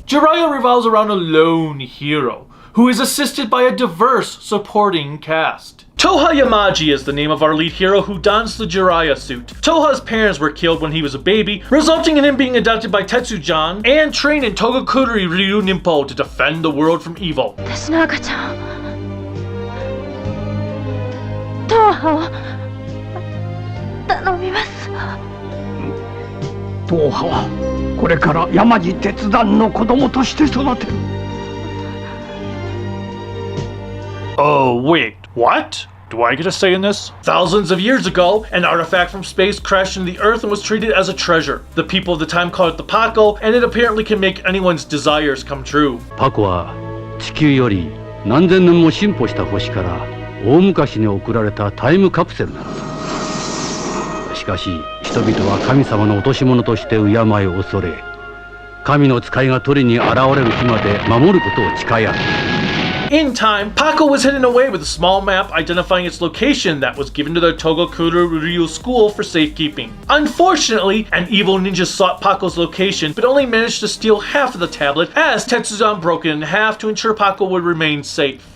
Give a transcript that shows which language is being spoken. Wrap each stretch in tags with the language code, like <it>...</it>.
<en>Jiraiya revolves around a lone hero, who is assisted by a diverse supporting cast. Toha Yamaji is the name of our lead hero who dons the Jiraiya suit. Toha's parents were killed when he was a baby, resulting in him being adopted by Tetsujan and trained in Togakuri Ryu Ninpo to defend the world from evil.</en> <ja>私の赤ちゃんトーハを頼みます。トーハはこれから山路鉄山の子供として育てる。</ja> <en>Oh, wait, what? Do I get a say in this? Thousands of years ago, an artifact from space crashed into the Earth and was treated as a treasure. The people of the time called it the Paco, and it apparently can make anyone's desires come true.</en> <ja>パコは地球より何千年も進歩した星から大昔に送られたタイムカプセルなのだ。しかし人々は神様の落とし物として敬い恐れ、神の使いが取りに現れる日まで守ることを誓い合った。</ja> <en>In time, Paco was hidden away with a small map identifying its location that was given to the Togakuru Ryu school for safekeeping. Unfortunately, an evil ninja sought Paco's location but only managed to steal half of the tablet as Tetsuzan broke it in half to ensure Paco would remain safe.</en>